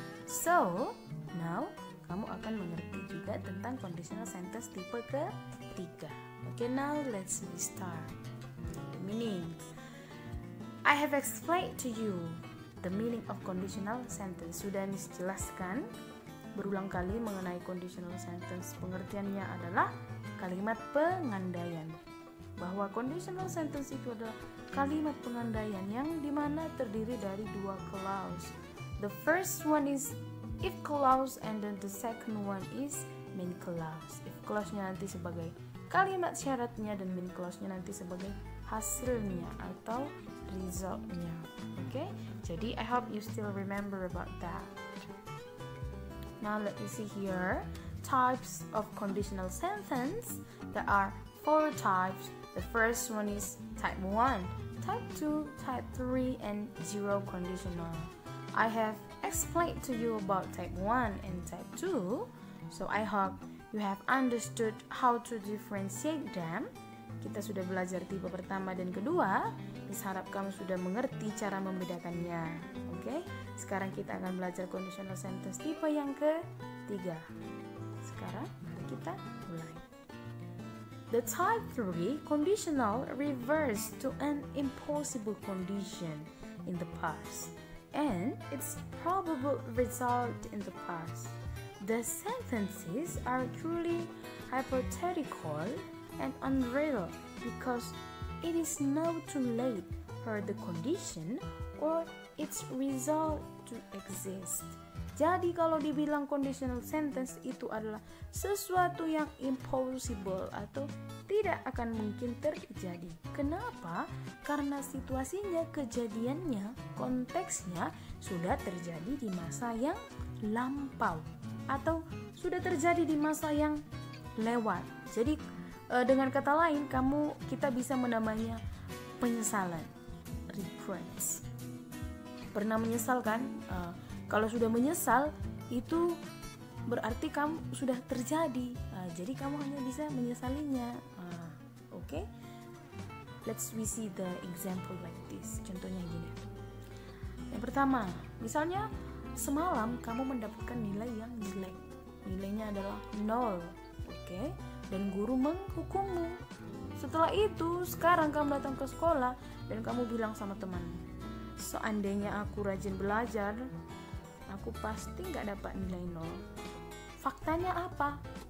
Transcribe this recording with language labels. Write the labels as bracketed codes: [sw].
[en] So, now [id] kamu akan mengerti juga tentang conditional sentence tipe ketiga. [en] Okay, now let's restart. The meaning. I have explained to you the meaning of conditional sentence. [id] Sudah dijelaskan berulang kali mengenai conditional sentence. Pengertiannya adalah kalimat pengandaian. Bahwa conditional sentence itu adalah kalimat pengandaian yang dimana terdiri dari dua clause. [en] The first one is if clause and then the second one is main clause. [id] If clause-nya nanti sebagai kalimat syaratnya dan main clause-nya nanti sebagai hasilnya atau result-nya. [en] Okay? [id] Jadi [en] I hope you still remember about that. Now let me see here types of conditional sentence. There are 4 types. The first one is type 1, type 2, type 3, and 0 conditional. I have explained to you about type 1 and type 2, so I hope you have understood how to differentiate them. [id] Kita sudah belajar tipe pertama dan kedua. Harap kamu sudah mengerti cara membedakannya. Oke, sekarang kita akan belajar conditional sentence tipe yang ketiga. Sekarang mari kita mulai. [en] The type 3 conditional refers to an impossible condition in the past and its probable result in the past. The sentences are truly hypothetical and unreal because it is now too late for the condition or its result to exist. [id] Jadi kalau dibilang conditional sentence itu adalah sesuatu yang impossible atau tidak akan mungkin terjadi. Kenapa? Karena situasinya, kejadiannya, konteksnya sudah terjadi di masa yang lampau atau sudah terjadi di masa yang lewat. Jadi dengan kata lain kita bisa menamanya penyesalan, regrets. Pernah menyesal kan? Kalau sudah menyesal itu berarti kamu sudah terjadi. Jadi kamu hanya bisa menyesalinya. [en] Okay? Let's see the example like this. [id] Contohnya gini. Yang pertama, misalnya semalam kamu mendapatkan nilai yang jelek. Nilainya adalah 0. Okay? Dan guru menghukummu. Setelah itu, sekarang kamu datang ke sekolah dan kamu bilang sama teman, seandainya aku rajin belajar, aku pasti gak dapat nilai 0. Faktanya apa?